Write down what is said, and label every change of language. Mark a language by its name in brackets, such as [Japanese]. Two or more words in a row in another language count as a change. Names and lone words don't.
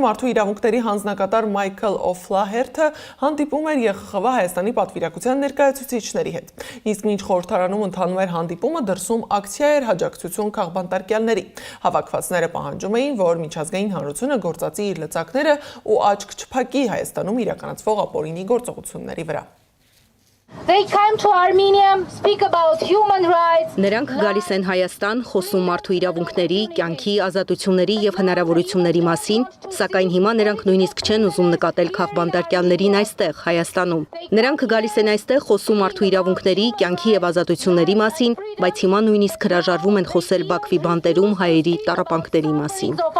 [Armenian] մարդու իրավունքների հանձնակատար Մայքլ Օֆլահերթը հանդիպում էր ԵԽԽՎ Հայաստանի պատվիրակության ներկայացուցիչների հետ։ Իսկ մինչ խորհրդարանում ընթանում էր հանդիպումը, դրսում ակցիա էր հաջակցություն քաղբանտարկյալների։ Հավաքվածները պահանջում էին, որ միջազգային հանրությունը գործածի իր լծակները ու աչք չփակի Հայաստանում իրականացվող ապօրինի գործողությունների վրա։ [English] They came to Armenia, speak about human rights. [Armenian] Նրանք գալիս են Հայաստան, խոսում մարդու իրավունքների, կյանքի, ազատությունների եւ հնարավորությունների մասին, սակայն հիմա նրանք նույնիսկ չեն ուզում նկատել քաղբանտարկյալներին այստեղ, Հայաստանում։ Նրանք գալիս են այստեղ, խոսում մարդու իրավունքների, կյանքի եւ ազատությունների մասին, բայց հիմա նույնիսկ հրաժարվում են խոսել Բաքվի բանտերում հայերի տառապանքների մասին։